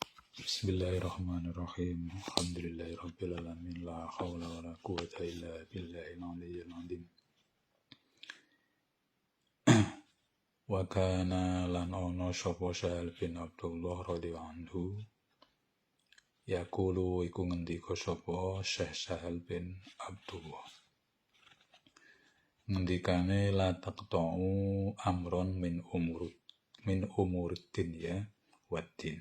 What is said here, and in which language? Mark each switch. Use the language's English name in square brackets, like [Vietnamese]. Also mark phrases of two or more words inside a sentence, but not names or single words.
[Arabic] بسم الله الرحمن الرحيم. الحمد لله رب العالمين. لا حول ولا قوة إلا بالله العلي العظيم. وكان [Javanese] lan ono sapa Sahal bin Abdullah [Arabic] رضي الله عنه يقول [Javanese] iku ngendika sapa Syekh Sahal bin Abdullah. [Arabic] Ngendikane لا تقطعوا أمرا من أمور الدنيا والدين.